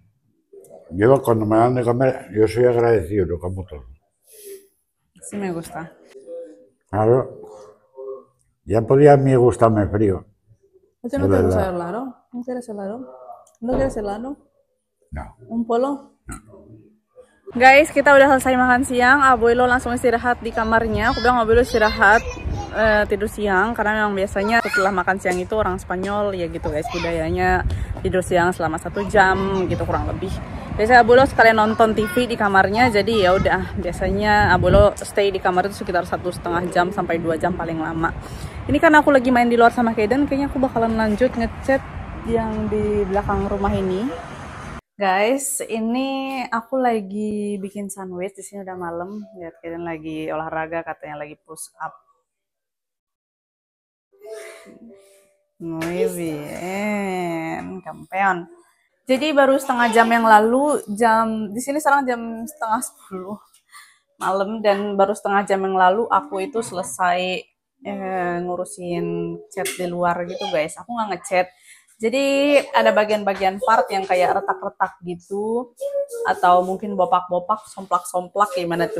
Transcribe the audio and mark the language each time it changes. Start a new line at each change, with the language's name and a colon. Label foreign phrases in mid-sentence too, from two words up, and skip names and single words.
Spanish: Yo cuando me dan de comer, yo soy agradecido, lo como todo. Sí me gusta. Claro. Ya podía a mí gustarme frío. ¿A ti no Es te gusta verdad. el helado? ¿No quieres helado? ¿No quieres helado? No. ¿Un polo?
Indonesian: Guys, kita udah selesai makan siang. Abuelo langsung istirahat di kamarnya. Aku bilang abuelo istirahat tidur siang karena memang biasanya setelah makan siang itu orang Spanyol ya gitu guys, budayanya tidur siang selama 1 jam gitu kurang lebih. Biasanya abuelo sekalian nonton TV di kamarnya, jadi ya udah biasanya abuelo stay di kamar itu sekitar 1,5 jam sampai 2 jam paling lama. Ini karena aku lagi main di luar sama Kaden, kayaknya aku bakalan lanjut ngecat yang di belakang rumah ini. Guys, ini aku lagi bikin sandwich. Di sini udah malam. Lihat Kaden lagi olahraga, katanya lagi push up.
Spanish: Muy bien, campeon.
Indonesian: Jadi baru setengah jam yang lalu, di sini sekarang jam setengah 10 malam, dan baru setengah jam yang lalu aku itu selesai ngurusin chat di luar gitu guys. Aku nggak ngechat. Jadi ada bagian-bagian part yang kayak retak-retak gitu, atau mungkin bopak-bopak, somplak-somplak gimana tuh.